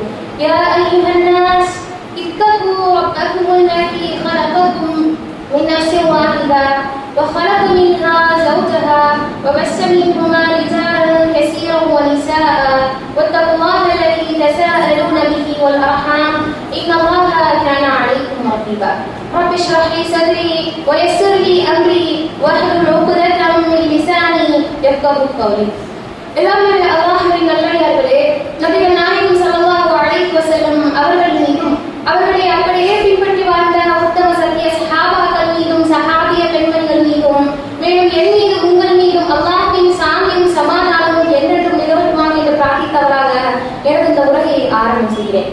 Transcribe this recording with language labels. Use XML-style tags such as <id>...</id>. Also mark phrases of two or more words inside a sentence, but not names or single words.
<ar>يا أيها الناس اتقوا ربكم الذي خلقكم من نفس واحدة وخلق منها زوجها وبث منهما رجالا كثيرا ونساء واتقوا الله الذي تساءلون به والأرحام إن الله كان عليكم رقيبا. رب اشرح لي صدري ويسر لي أمري واحلل عقدة من لساني يفقهوا قولي.</ar> <ta>எல்லாமே அல்லாஹ்வின் நல்லடியார்களே, நபிகள் நாயகம்</ta> <ar>صلى الله عليه وسلم</ar> <ta>அவர்கள் மீதும் அவர்களை அப்படியே பின்பற்றி வாழ்ந்த உத்தம சத்திய சஹாபாக்கள் மீதும் சஹாபிய பெண்மணிகள் மீதும் மேலும் என் மீது உங்கள் மீதும் அல்லாஹ்வின் சாந்தியும் சமாதானமும் என்றென்றும் நிலவட்டுமாக என்று பிரார்த்தித்தவராக எனது இந்த உரையை ஆரம்பம் செய்கிறேன்.</ta>